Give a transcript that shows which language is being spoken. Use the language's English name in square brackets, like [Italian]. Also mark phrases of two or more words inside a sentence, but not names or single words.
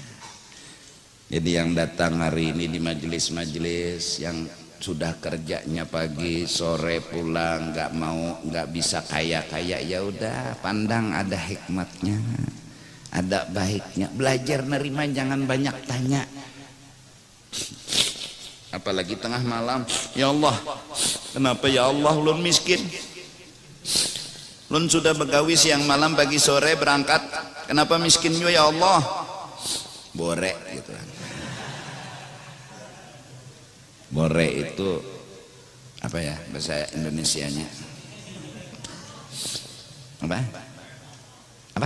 [Indonesian] Jadi yang datang hari ini di majelis-majelis, yang sudah kerjanya pagi sore pulang, nggak bisa kaya ya udah, pandang ada hikmatnya, ada baiknya. Belajar nerima, jangan banyak tanya. Apalagi tengah malam, ya Allah, kenapa ya Allah ulun miskin? Ulun sudah begawi siang malam pagi sore berangkat, kenapa miskinnya ya Allah? Bore gitu. Bore itu apa ya bahasa Indonesianya? Apa? Apa?